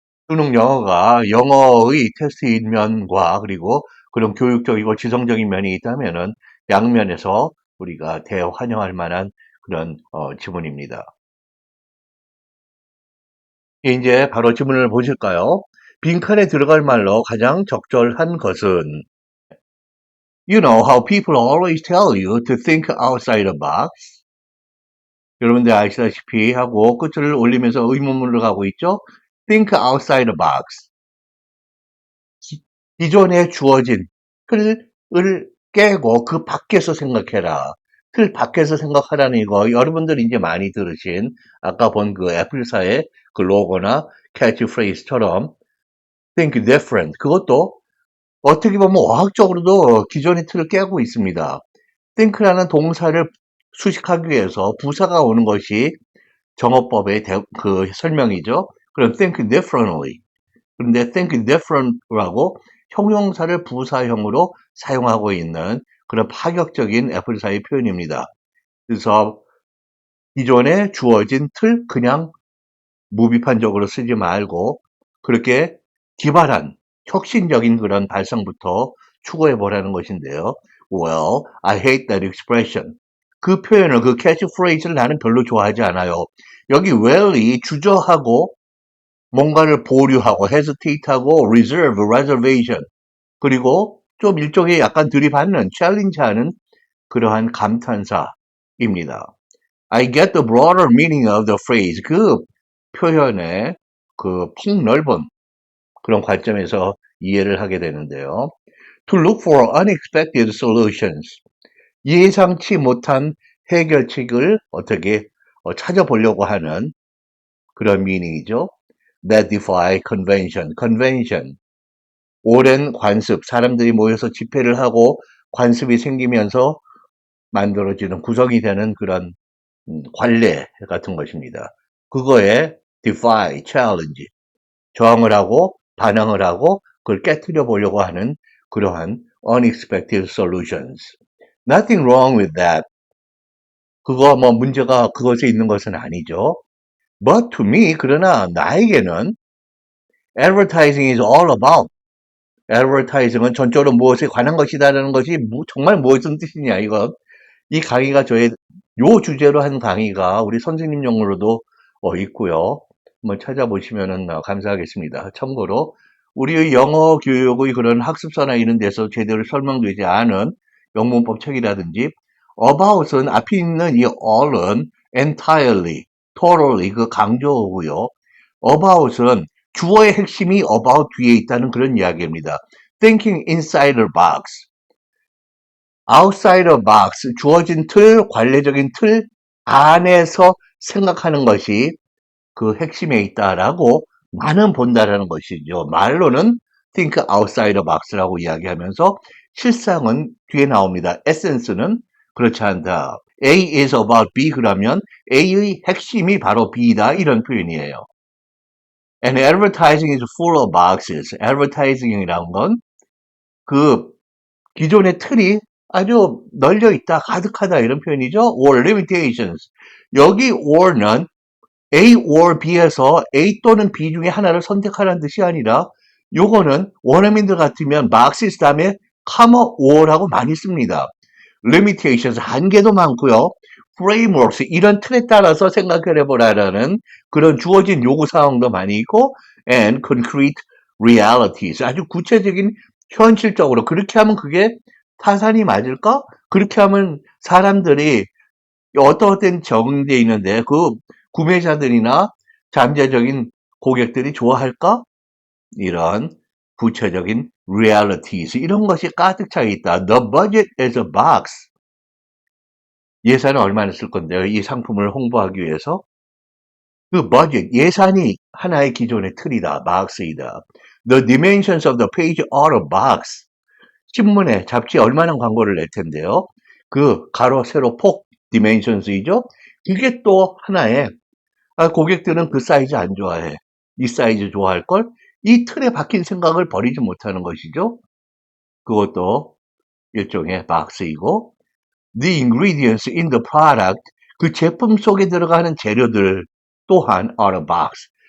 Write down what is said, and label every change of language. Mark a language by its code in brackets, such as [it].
[ko] 수능 영어가 영어의 테스트인 면과 그리고 그런 교육적이고 지성적인 면이 있다면은 양면에서 우리가 대환영할 만한 그런 지문입니다. 이제 바로 지문을 보실까요? 빈칸에 들어갈 말로 가장 적절한 것은 [en] You know how people always tell you to think outside the box? [ko] 여러분들 아시다시피 하고 끝을 올리면서 의문문으로 가고 있죠? [en] Think outside the box. [ko] 기존에 주어진 틀을 깨고 그 밖에서 생각해라. 틀 밖에서 생각하라는 이거 여러분들이 이제 많이 들으신 아까 본 그 애플사의 그 로고나 캐치프레이즈처럼 [en] think different [ko] 그것도 어떻게 보면 어학적으로도 기존의 틀을 깨고 있습니다. think라는 동사를 수식하기 위해서 부사가 오는 것이 정어법의 그 설명이죠. [en] 그럼 think differently. [ko] 그런데 [en] think different [ko] 라고 형용사를 부사형으로 사용하고 있는 그런 파격적인 애플사의 표현입니다. 그래서 기존에 주어진 틀 그냥 무비판적으로 쓰지 말고 그렇게 기발한 혁신적인 그런 발상부터 추구해 보라는 것인데요. [en] Well, I hate that expression. [ko] 그 표현을 그 캐치프레이즈를 나는 별로 좋아하지 않아요. 여기 well이 주저하고 뭔가를 보류하고 hesitate하고 reservation 그리고 좀 일종의 약간 들이받는 챌린지하는 그러한 감탄사입니다. [en] I get the broader meaning of the phrase. [ko] 그 표현의 그 폭넓은 그런 관점에서 이해를 하게 되는데요. [en] To look for unexpected solutions. [ko] 예상치 못한 해결책을 어떻게 찾아보려고 하는 그런 미닝이죠. [en] That defy convention. convention. [ko] 오랜 관습. 사람들이 모여서 집회를 하고 관습이 생기면서 만들어지는 구성이 되는 그런 관례 같은 것입니다. 그거에 defy, challenge, 저항을 하고 반항을 하고 그걸 깨트려 보려고 하는 그러한 [en] unexpected solutions. Nothing wrong with that. [ko] 그거 뭐 문제가 그것에 있는 것은 아니죠. [en] But to me, [ko] 그러나 나에게는 [en] advertising is all about. [ko] advertising은 전적으로 무엇에 관한 것이다라는 것이 정말 무엇인 뜻이냐 이것. 이 강의가 저의 요 주제로 한 강의가 우리 선생님 용어로도 있고요. 한번 찾아보시면 감사하겠습니다. 참고로 우리의 영어 교육의 그런 학습서나 이런 데서 제대로 설명되지 않은 영문법 책이라든지 about은 앞에 있는 이 all은 entirely, totally 그 강조어고요. about은 주어의 핵심이 about 뒤에 있다는 그런 이야기입니다. [en] thinking inside the box. outside the box, [ko] 주어진 틀, 관례적인 틀 안에서 생각하는 것이 그 핵심에 있다라고 나는 본다라는 것이죠. 말로는 [en] think outside the box [ko] 라고 이야기하면서 실상은 뒤에 나옵니다. essence는 그렇지 않다. [en] A is about B [ko] 그러면 A의 핵심이 바로 B다 이런 표현이에요. [en] And advertising is full of boxes. [ko] advertising이라는 건 그 기존의 틀이 아주 널려 있다, 가득하다 이런 표현이죠. [en] or limitations. [ko] 여기 or는 A or B에서 A 또는 B 중에 하나를 선택하라는 뜻이 아니라 요거는 원어민들 같으면 boxes 다음에 comma or라고 많이 씁니다. limitations 한계도 많고요. frameworks 이런 틀에 따라서 생각을 해보라라는 그런 주어진 요구 사항도 많이 있고 [en] and concrete realities [ko] 아주 구체적인 현실적으로 그렇게 하면 그게 타산이 맞을까? 그렇게 하면 사람들이 어떤 적응되어 있는데 그 구매자들이나 잠재적인 고객들이 좋아할까? 이런 구체적인 realities 이런 것이 가득 차 있다. [en] The budget is a box. [ko] 예산은 얼마나 쓸 건데요? 이 상품을 홍보하기 위해서 그 budget 예산이 하나의 기존의 틀이다. box이다. [en] The dimensions of the page are a box. [ko] 신문에 잡지에 얼마나 광고를 낼 텐데요. 그 가로 세로 폭 dimensions이죠. 이게 또 하나의 고객들은 그 사이즈 안 좋아해. 이 사이즈 좋아할걸? 이 틀에 박힌 생각을 버리지 못하는 것이죠. 그것도 일종의 박스이고 [en] The ingredients in the product [ko] 그 제품 속에 들어가는 재료들 또한 [en] are a box.